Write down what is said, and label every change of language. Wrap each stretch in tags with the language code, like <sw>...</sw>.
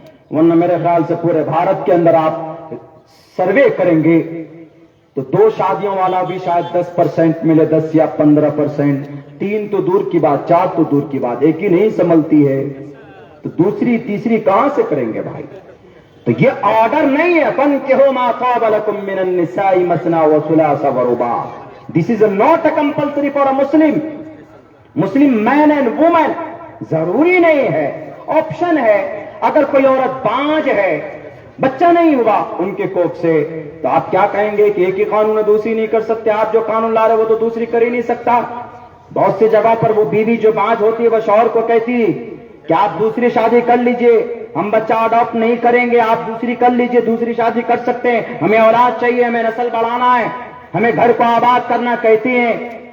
<ur>ورنہ میرے خیال سے پورے بھارت کے اندر آپ سروے کریں گے تو 2 شادیوں والا بھی شاید 10% ملے، 10 یا 15%. 3 تو دور کی بات، 4 تو دور کی بات، ایک ہی نہیں سنبھلتی ہے تو دوسری تیسری کہاں سے کریں گے بھائی؟ تو یہ آرڈر نہیں ہے</ur> <ar>فَانكِحُوا مَا طَابَ لَكُم مِّنَ النِّسَاءِ مَثْنَىٰ وَثُلَاثَ وَرُبَاعَ.</ar> <en>This is not a compulsory for a Muslim man and woman.</en> <ur>ضروری نہیں ہے، آپشن ہے. اگر کوئی عورت بانج ہے، بچہ نہیں ہوا ان کے کوکھ سے، تو آپ کیا کہیں گے کہ ایک ہی قانون دوسری نہیں کر سکتے؟ آپ جو قانون لا رہے وہ تو دوسری کر ہی نہیں سکتا. بہت سی جگہ پر وہ بیوی جو بانج ہوتی ہے وہ شوہر کو کہتی کہ آپ دوسری شادی کر لیجئے، ہم بچہ اڈاپٹ نہیں کریں گے، آپ دوسری کر لیجئے، دوسری شادی کر سکتے ہیں، ہمیں اولاد چاہیے، ہمیں نسل بڑھانا ہے، ہمیں گھر کو آباد کرنا کہتی ہیں.</ur>